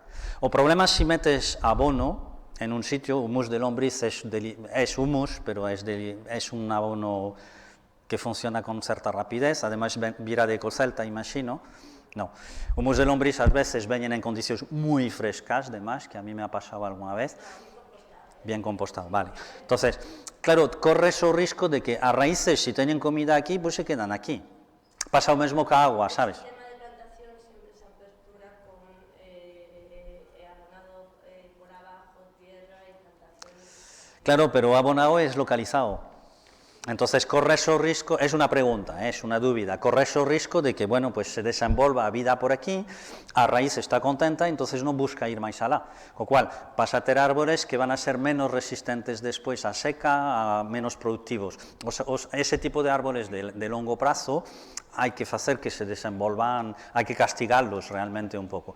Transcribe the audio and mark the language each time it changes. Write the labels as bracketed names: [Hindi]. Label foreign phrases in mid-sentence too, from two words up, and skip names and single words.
[Galician] O problema se metes abono en un sitio, humus de lombriz é humus, pero é un abono que funciona con certa rapidez, ademais vira de ecocelta, imagino. No, humus de lombriz ás veces veñen en condicións moi frescas, demais, que [Spanish] a mí me ha pasado alguna vez. Bien compostado, vale. [Galician] Entonces, claro, corres o risco de que as raíces, si teñen comida aquí, [Spanish] pues se quedan aquí. [Galician] Pasa o mesmo ca agua, sabes? [Spanish] El tema de plantación siempre se apertura con abonado por abajo, tierra y plantaciones. [Galician] Claro, pero o abonado [Spanish] es localizado. [Galician] Entonces, corres o risco, [Spanish] es una pregunta, es una [Galician] dúbida, corres o risco de que, bueno, pues se desenvolva a vida por aquí, a raíz está contenta, entonces no busca ir máis alá. Co cual, pasa a ter árboles que [Spanish] van a ser [Galician] menos resistentes despois a seca, a menos productivos. Ese tipo de árboles de longo prazo hai que facer que se desenvolvan, hai que castigarlos realmente un pouco.